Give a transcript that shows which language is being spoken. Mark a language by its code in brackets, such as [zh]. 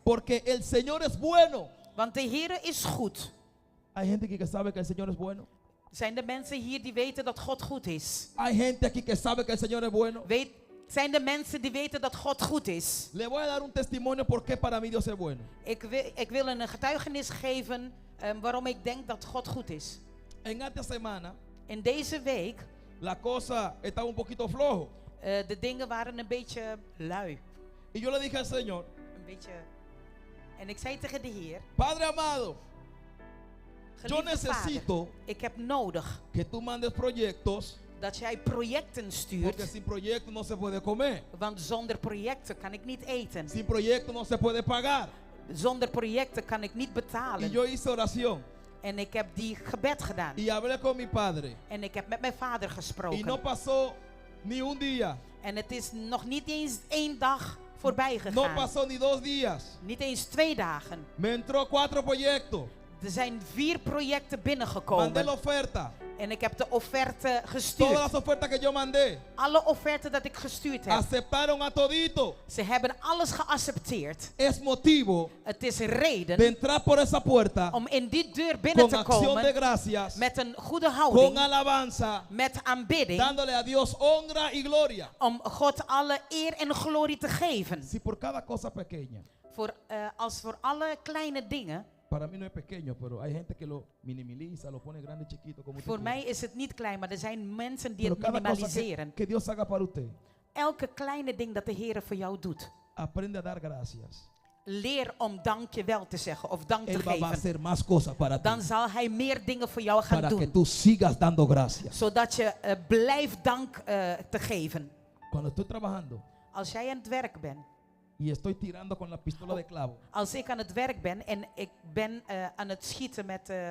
[es] porque el Señor es bueno. [nl] want de Heer is goed. [es] Hay gente aquí que sabe que el Señor es bueno. [nl] Zijn er mensen hier die weten dat God goed is? [es] Hay gente aquí que sabe que el Señor es bueno. [nl] Zijn er mensen die weten dat God goed is? [es] Le voy a dar un testimonio por qué para mí Dios es bueno. [nl] Ik wil een getuigenis geven waarom ik denk dat God goed is. [es] En esta semana [nl] In deze week, [es] la cosa estaba un poquito flojo. [nl] de dingen waren een beetje lui. [es] Y yo le dije al Señor, [nl] Een beetje... En ik zei tegen de Heer, [es] Padre amado, yo [nl] geliefde [es] necesito [nl] Vader, ik heb nodig [es] que tú mandes proyectos, [nl] dat jij projecten [es] porque [nl] stuurt. [es] sin proyectos no se puede comer. [nl] Want zonder projecten kan ik niet eten. [es] Sin proyectos no se puede pagar. [nl] Zonder projecten kan ik niet [es] Y [nl] betalen. [es] yo hice oración [nl] En ik heb die gebed gedaan. [es] y hablé con mi padre. [nl] En ik heb met mijn vader [es] Y no [nl] gesproken. [es] pasó ni un día, [nl] En het is nog niet eens 1 dag voorbij [es] no [nl] gegaan. [es] pasó ni 2 días. [nl] Niet eens 2 dagen. [es] Me entró 4 proyectos. [nl] Er zijn 4 projecten [es] Mandé la [nl] binnengekomen. [es] oferta. [nl] En ik heb de offerte [es] Todas [nl] gestuurd. [es] las ofertas que yo mandé [nl] Alle offerten dat ik gestuurd heb. [es] aceptaron a todito. [nl] Ze hebben alles geaccepteerd. [es] Es motivo [nl] Het is [es] de [nl] reden [es] entrar por esa puerta [nl] om in die deur binnen [es] con [nl] te [es] acción de [nl] komen. [es] gracias, [nl] Met een goede [es] con [nl] houding. [es] alabanza, [nl] Met aanbidding. [es] dándole a Dios honra y gloria. [nl] Om God alle eer en glorie te geven. [es] Si por cada cosa pequeña [nl] Als voor alle kleine dingen [es] Para mí no es pequeño, pero hay gente que lo minimiza, lo pone grande, chiquito, como usted [nl] Voor mij [es] quiera. [nl] is het niet klein, maar er zijn mensen die [es] Pero [nl] het [es] cada cosa [nl] minimaliseren. [es] que Dios haga para usted, [nl] Elke kleine ding dat de Heer voor jou doet. [es] aprende a dar gracias. [nl] Leer om dankjewel te zeggen of dank te [es] Él va a [nl] geven. [es] hacer más cosas para ti, [nl] Dan zal Hij meer dingen voor jou gaan [es] para que [nl] doen. [es] tú sigas dando gracias. [nl] Zodat je blijft dank te geven. [es] Cuando estoy trabajando [nl] Als jij aan het werk bent. [es] y estoy tirando con la pistola de clavo, [nl] Als ik aan het werk ben en ik ben aan het schieten met